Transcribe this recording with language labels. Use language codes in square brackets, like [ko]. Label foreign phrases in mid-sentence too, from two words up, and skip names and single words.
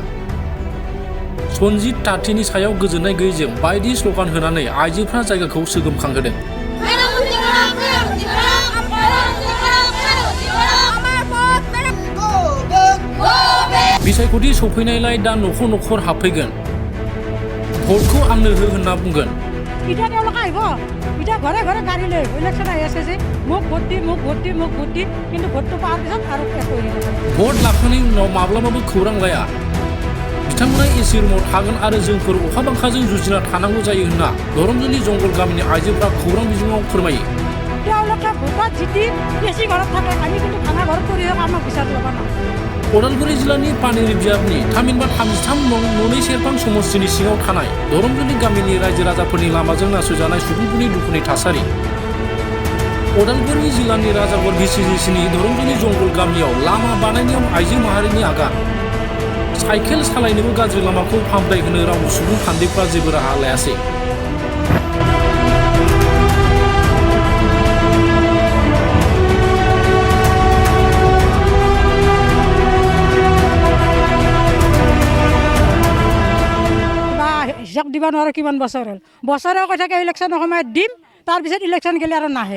[brx] सनजित तातीनि सायाव गोजोननाय गैयैजों बायदि स्ल'गान होनानै आइजोफ्रा जायगाखौ सोगोमखांहोदों। बिसायख'थि सफैनायलाय दा न'खर न'खर हाबफैगोन, भटखौ आंनो हो होनना बुंगोन। [as] এতিয়া তেওঁলোকে আহিব, এতিয়া ঘৰে ঘৰে গাড়ী লৈ ইলেকশ্যন আহি আছে যে মোক ভোট দি মোক ভোট দি মোক ভোট দি, কিন্তু ভোটটো পোৱাৰ পিছত আৰু একো হেৰি নকৰে। [brx] भट लाखांनायनि उनाव माब्लाबाबो खौरां लाया। बिथांमोना एसि रुमाव थागोन आरो जोंफोर अखा बांखाजों जुजिना थानांगौ जायो होनना धरमजोलि जंगल गामिनि आइजोफ्रा खौरां बिजोङाव फोरमायो। [as] তেওঁলোকে ভোটত জিতি এচি ঘৰত থাকে, আমি কিন্তু ভাঙা ঘৰত পৰি আমাক বিচাৰ ল'ব নালাগে। [brx] उदालगुरि जिल्लानि पानेरि बियाबनि थामहिनबा 33 नं ननै सेरफां समस्तिनि सिङाव थानाय धरमजोलि गामिनि रायजो राजाफोरनि लामाजों नासयजानाय सुबुंफोरनि दुखुनि थासारि। उदालगुरि जिल्लानि राजागर भिसिडिसिनि धरमजोलि जंगल गामियाव लामा बानायनायाव आइजो माहारिनि आगान। साइकेल सालायनोबो गाज्रि लामाखौ फाहामथाय होनो रावबो सुबुं थान्दैफ्रा जेबो राहा लायासै। [as] হিচাপ দিব নোৱাৰে কিমান বছৰ হ'ল, বছৰে কৈ থাকে ইলেকশ্যনৰ সময়ত দিম, তাৰপিছত ইলেকশ্যন গ'লে আৰু নাহে।